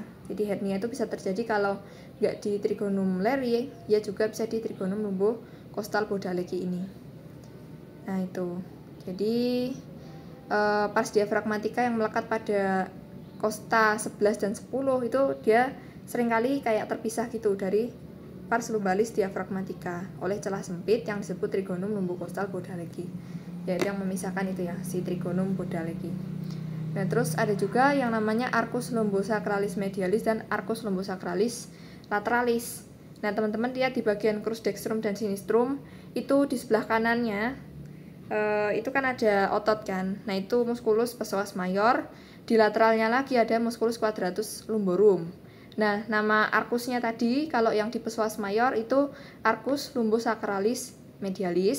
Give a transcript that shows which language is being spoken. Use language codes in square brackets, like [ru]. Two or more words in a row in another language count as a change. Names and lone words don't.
[id] Jadi hernia itu bisa terjadi kalau nggak di trigonum Leri, ya juga bisa di [la] trigonum lumbocostal bodaleki [id] ini. Nah itu. Jadi pars diafragmatika yang melekat pada kosta 11 dan 10 itu dia seringkali kayak terpisah gitu dari [la] pars lumbalis diafragmatika [id] oleh celah sempit yang disebut [la] trigonum lumbocostal bodaleki. [id] Yaitu yang memisahkan itu ya, si [la] trigonum bodaleki. [id] Nah, terus ada juga yang namanya [la] arcus lumbosacralis medialis [id] dan [la] arcus lumbosacralis lateralis. [id] Nah, teman-teman lihat di bagian [la] crus dextrum [id] dan sinistrum itu di sebelah kanannya itu kan ada otot kan. Nah, itu [la] musculus psoas major. [id] Di lateralnya lagi ada [la] musculus quadratus lumborum. [id] Nah, nama arcusnya tadi kalau yang di [la] psoas major [id] itu [la] arcus lumbosacralis medialis.